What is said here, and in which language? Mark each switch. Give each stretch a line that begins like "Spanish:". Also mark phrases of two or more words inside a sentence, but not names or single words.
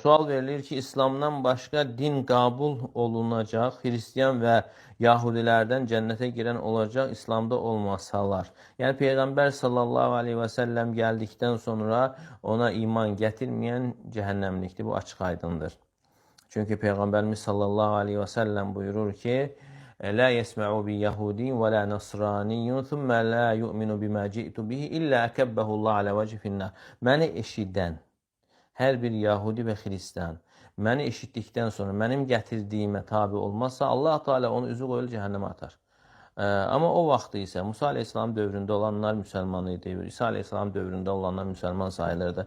Azerbaijani: sual verilir ki, İslamdan başqa din qəbul olunacaq, Hristiyan və Yahudilərdən cənnətə girən olacaq, İslamda olmasalar. Yəni Peyğəmbər
Arabic: صلى الله عليه وسلم
Azerbaijani: gəldikdən sonra ona iman gətirməyən cəhənnəmlikdir. Bu açıq aydındır. Çünki Peyğəmbərimiz
Arabic: صلى الله عليه وسلم
Azerbaijani: buyurur ki,
Arabic: لا يسمع بيهودي ولا نصراني ثم لا يؤمن بما جئت به إلا أكبه الله على وجه النار.
Azerbaijani: Məni eşidən hər bir Yahudi və Xristian məni eşitdikdən sonra mənim gətirdiyimə tabi olmazsa, Allah Teala onu üzü qoyul cəhənnəmə atar. Amma o vaxtı isə Musa Aleyhisselam dövründə olanlar müsəlman idi, İsa Aleyhisselam dövründə olanlar müsəlman sayılırdı.